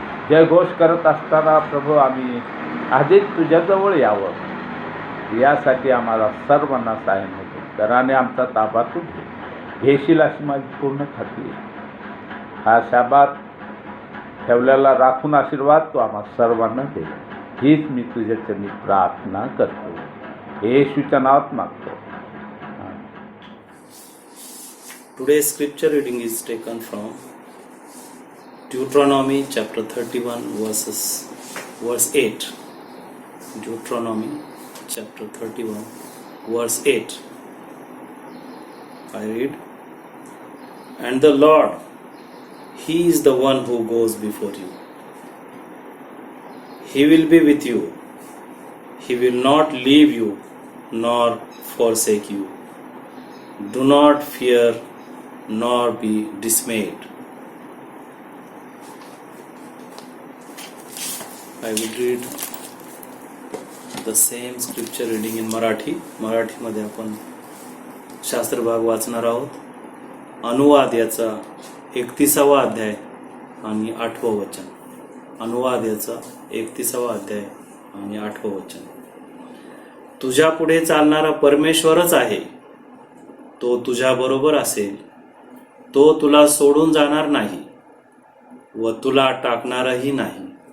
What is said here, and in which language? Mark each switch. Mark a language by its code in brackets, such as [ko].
[mr] जयघोष करत असताना प्रभू आम्ही आधीच तुझ्याजवळ यावं, यासाठी आम्हाला सर्वांना सहाय्य मदत कर आणि आमचा ताबा तू घेशील अशी माझी पूर्ण खात्री आहे. हा शाबात ठेवलेला राखून आशीर्वाद तू आम्हा सर्वांना दे, हीच मी तुझ्या चरणी प्रार्थना करतो, येशूच्या नावात मागतो. [en] Today's scripture reading is taken from Deuteronomy chapter 31 verse 8. Deuteronomy chapter 31 verse 8. I read, "And the Lord, He is the one who goes before you. He will be with you. He will not leave you nor forsake you. Do not fear nor be dismayed." I will read the same scripture reading in Marathi. [mr] मराठीमध्ये आपण शास्त्रभाग वाचणार आहोत. अनुवाद याचा 31वा अध्याय आणि 8वं वचन. अनुवाद याचा 31वा अध्याय आणि 8वं वचन. तुझ्या पुढे चालणारा परमेश्वरच आहे, तो तुझ्या बरोबर असेल, तो तुला सोडून जाणार नाही व तुला टाकणारही नाही.